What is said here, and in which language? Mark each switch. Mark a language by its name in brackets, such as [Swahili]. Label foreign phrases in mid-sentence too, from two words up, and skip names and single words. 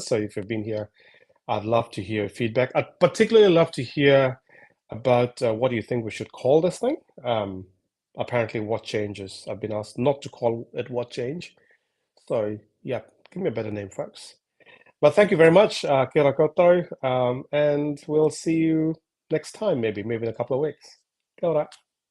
[English] So if you've been here, I'd love to hear feedback. I'd particularly love to hear about what do you think we should call this thing. Apparently, what changes? I've been asked not to call it what change. So yeah, give me a better name, folks. But thank you very much, [Māori] kia ora koutou, [English] and we'll see you next time, maybe in a couple of weeks. [Māori] Kia ora.